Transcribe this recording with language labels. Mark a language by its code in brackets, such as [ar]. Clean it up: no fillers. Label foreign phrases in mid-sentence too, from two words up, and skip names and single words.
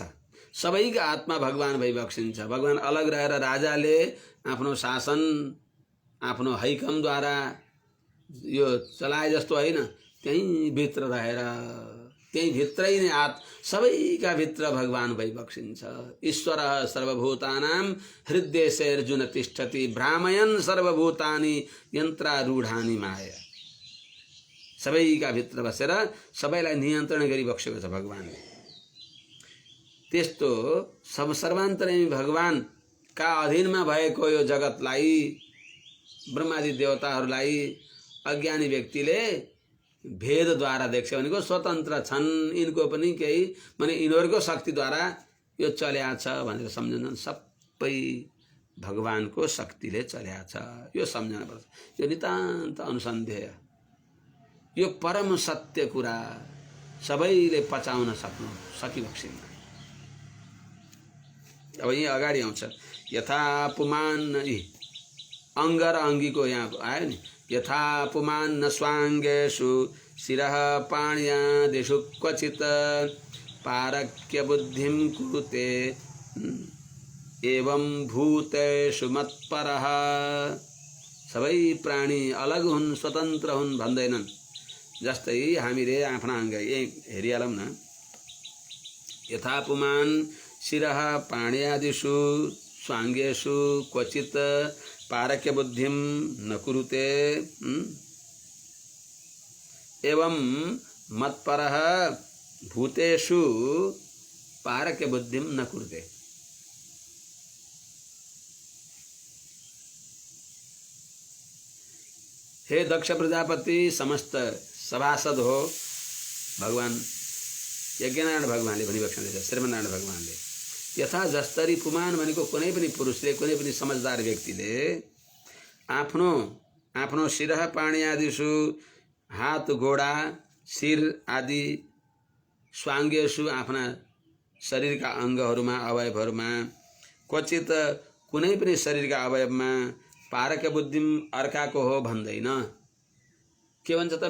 [ne] सबैका आत्मा भगवान भइबक्सिन्छ। भगवान अलग रहेर राजाले आफ्नो शासन आफ्नो हैकमद्वारा यो चलाए जस्तो होइन, त्यहीँ भित्र रहेर त्यहीँ भित्रै नै सबैका भित्र भगवान भइबक्सिन्छ। [sa] ईश्वर सर्वभूतानां हृद्देशेऽर्जुन तिष्ठति भ्रामयन् सर्वभूतानि यन्त्रारूढानि माया। [ne] सबैका भित्र बसेर सबैलाई नियन्त्रण गरिबक्सेको छ भगवानले। त्यस्तो सब सर्वान्तर्यामी भगवानका अधीनमा भएको यो जगतलाई, ब्रह्मादि देवताहरूलाई अज्ञानी व्यक्तिले भेदद्वारा देख्छ भनेको स्वतन्त्र छन्, यिनको पनि केही माने यिनीहरूको शक्तिद्वारा यो चल्या छ भनेर सम्झन्छन्। सबै भगवानको शक्तिले चल्या छ, यो सम्झनुपर्छ। यो नितान्त अनुसन्धेय, यो परम सत्य कुरा सबैले पचाउन सकिबक्सिन्न। अब यहाँ अगाडि आउँछ [sa] यथा पुमान, [ne] अङ्ग र अङ्गीको यहाँ आयो नि। [sa] यथा पुमान न स्वाङ्गेषु शिरः पाण्यादिषु क्वचित् पारक्य बुद्धिं कुरुते एवं भूतेषु मत्परः। [ne] सबै प्राणी अलग हुन्, स्वतन्त्र हुन् भन्दैनन्। जस्तै हामीले आफ्ना अङ्ग हेरिहालौँ न। [sa] यथा पुमान शिरः पाण्यादिषु स्वाङ्गेषु क्वचित् पारक्य बुद्धिं न कुरुते एवं मत्परः भूतेषु पारक्य बुद्धिं न कुरुते। [ne] हे दक्ष प्रजापति, समस्त सभासद हो भगवान यज्ञनारायण भगवानले भनिबक्सन दिन्छ। श्रीमन्नारायण भगवानले यथा जस्तरी पुमान भनेको कुनै पनि पुरुषले, कुनै पनि समझदार व्यक्तिले आफ्नो आफ्नो [sa] शिरः पाणी आदिषु [ne] हात गोडा शिर आदि स्वाङ्गेषु आफ्ना शरीरका अङ्गहरूमा अवयवहरूमा क्वचित कुनै पनि शरीरका अवयवमा [sa] पारक्य बुद्धिम [ne] अर्काको हो भन्दैन। के भन्छ त?